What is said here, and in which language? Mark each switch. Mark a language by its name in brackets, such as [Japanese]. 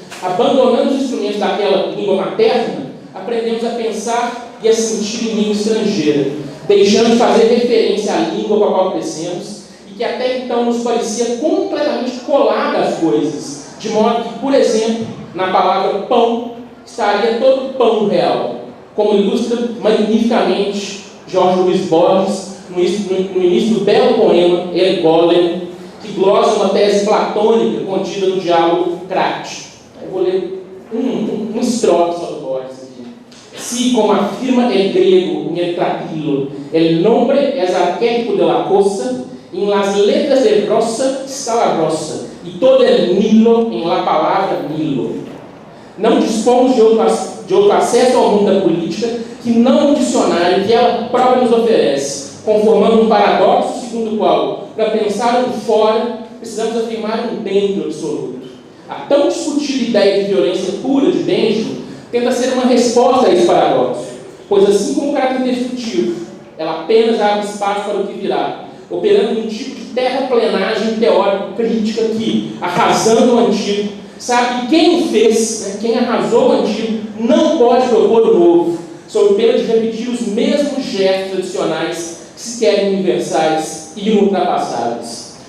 [Portuguese] abandonando os instrumentos daquela língua materna, aprendemos a pensar e a sentir em língua estrangeira, deixando de fazer referência à língua com a qual crescemos e que até então nos parecia completamente colada às coisas, de modo que, por exemplo, na palavra pão estaria todo o pão real, como ilustra magnificamente Jorge Luiz Borges no início do belo poema El Golem, que glosa uma tese platônica contida no diálogo Crático. Eu vou ler um estrofe só do Borges aqui. [Spanish] Si, como afirma el griego en el trapilo, el nombre es arquetipo de la cosa, en las letras de rosa está la rosa, e todo el Nilo em la palavra Nilo. [Portuguese] Não dispomos de outro acesso ao mundo da política que não o dicionário que ela própria nos oferece, conformando um paradoxo segundo o qual, para pensar um fora, precisamos afirmar um dentro absoluto. A tão discutida ideia de violência pura de Benjamin tenta ser uma resposta a esse paradoxo, pois assim como o caráter destrutivo, ela apenas abre espaço para o que virá, operando um tipo de terraplenagem teórico-crítica que, arrasando o antigo, sabe que quem o fez, quem arrasou o antigo, não pode propor o novo, sob pena de repetir os mesmos gestos tradicionais que se querem universais e inultrapassáveis.